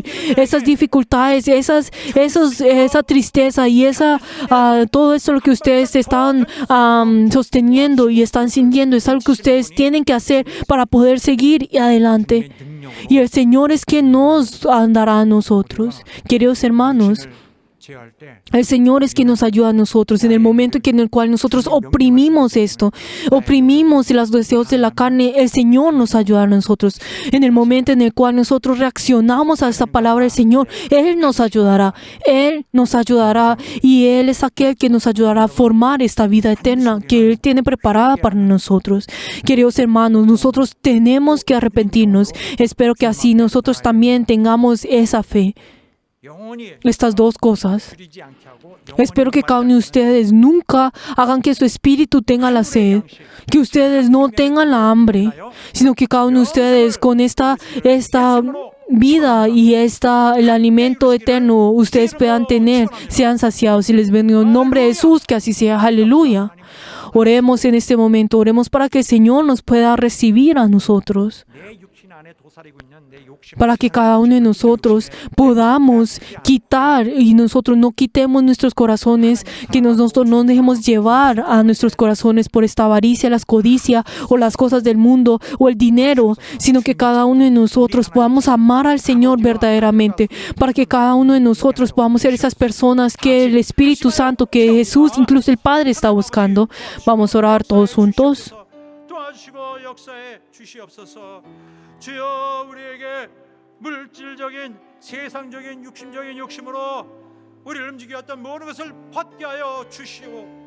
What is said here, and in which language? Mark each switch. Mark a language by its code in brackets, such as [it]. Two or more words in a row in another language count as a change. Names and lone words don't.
[es] Esas dificultades, esa tristeza y todo esto lo que ustedes están sosteniendo y están sintiendo es algo que ustedes tienen que hacer para poder seguir adelante. Y el Señor es quien nos dará a nosotros. Queridos hermanos, [ko] 제어할 때 [es] el Señor es quien nos ayuda a nosotros en el momento en el cual nosotros oprimimos esto, oprimimos los deseos de la carne. El Señor nos ayuda a nosotros. En el momento en el cual nosotros reaccionamos a esta palabra del Señor, Él nos ayudará y Él es aquel que nos ayudará a formar esta vida eterna que Él tiene preparada para nosotros. Queridos hermanos, nosotros tenemos que arrepentirnos. Espero que así nosotros también tengamos esa fe. [ko] 영원히 [es] Estas dos cosas. [ko] 줄이지 않게 하고 [es] Espero que cada uno de ustedes nunca hagan que su espíritu tenga la sed, que ustedes no tengan la hambre, sino que cada uno de ustedes con esta vida y el alimento eterno ustedes puedan tener, sean saciados. Y les bendigo en nombre de Jesús, que así sea. Aleluya. Oremos en este momento, oremos para que el Señor nos pueda recibir a nosotros, [ko] 내 육신 안에 도사리고 있는 내 욕심 [es] para que cada uno de nosotros podamos quitar y nosotros no quitemos nuestros corazones, que nosotros no dejemos llevar a nuestros corazones por esta avaricia, la codicia o las cosas del mundo o el dinero, sino que cada uno de nosotros podamos amar al Señor verdaderamente, para que cada uno de nosotros podamos ser esas personas que el Espíritu Santo, que Jesús, incluso el Padre, está buscando. Vamos a orar todos juntos. [ko] 도와주시고 역사에 주시옵소서. 주여, 우리에게 물질적인 세상적인 육신적인 욕심으로 우리를 움직였던 모든 것을 벗게 하여 주시오.